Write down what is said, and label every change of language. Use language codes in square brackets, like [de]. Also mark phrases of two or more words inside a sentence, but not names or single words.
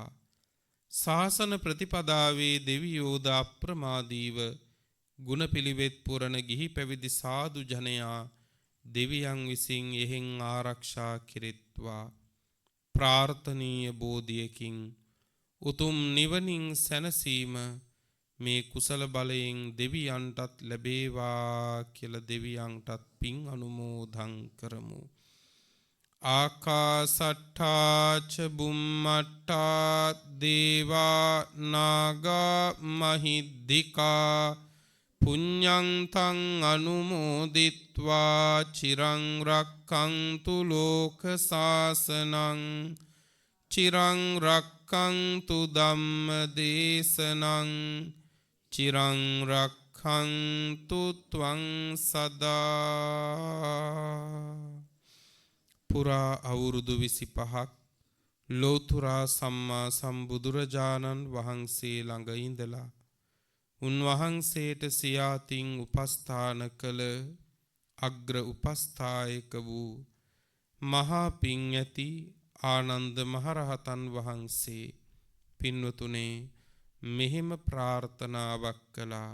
[si] ශාසන ප්‍රතිපදාවේ දෙවියෝද අප්‍රමාදීව ගුණ පිළිවෙත් පුරණ ගිහි පැවිදි සාදු ජනයා දෙවියන් විසින් එහෙන් ආරක්ෂා කෙරෙත්වා. ප්‍රාර්ථනීය බෝධියකින් උතුම් නිවනින් සැනසීම මේ කුසල බලයෙන් දෙවියන්ටත් ලැබේවා කියලා දෙවියන්ටත් පින් අනුමෝදන් කරමු. [pi] ආකාසට්ඨා ච බුම්මට්ඨා දේවා නාග මහිද්దికා පුඤ්ඤං තං අනුමෝදිත්වා චිරං රක්ඛන්තු ලෝක සාසනං චිරං රක්ඛන්තු ධම්ම දේශනං චිරං රක්ඛන්තු ත්වං සදා. [si] පුරා අවුරුදු 25ක් ලෝතුරා සම්මා සම්බුදුරජාණන් වහන්සේ ළඟ ඉඳලා උන්වහන්සේට සියාතින් උපස්ථාන කළ අග්‍ර උපස්ථායක වූ මහා පිං ඇති ආනන්ද මහරහතන් වහන්සේ පින්වතුනේ මෙහෙම ප්‍රාර්ථනාවක් කළා.